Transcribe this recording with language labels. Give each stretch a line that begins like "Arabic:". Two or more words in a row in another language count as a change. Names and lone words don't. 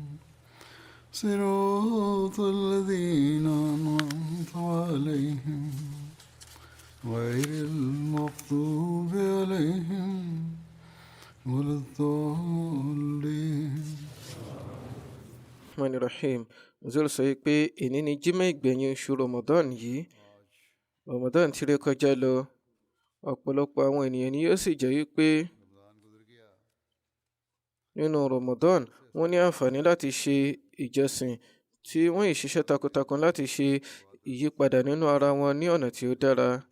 Arabic: صراط الذين أنعمت عليهم غير المغضوب عليهم ولا الضالين. رحمن رحيم.
Yoruba: Zul sọ pé èní ni jímọ̀ ìgbẹ̀yìn oṣù Ramadan yìí. Ramadan ti ré kọjá lọ. Ọ̀pọ̀lọpọ̀ àwọn ènìyàn ni yóò sì jẹ́ wípé nínú Ramadan wọ́n ní àǹfààní láti ṣe ìjọsìn tí wọ́n yìí ṣiṣẹ́ takuntakun láti ṣe ìyípadà nínú ara wọn ní ọ̀nà tí ó dára.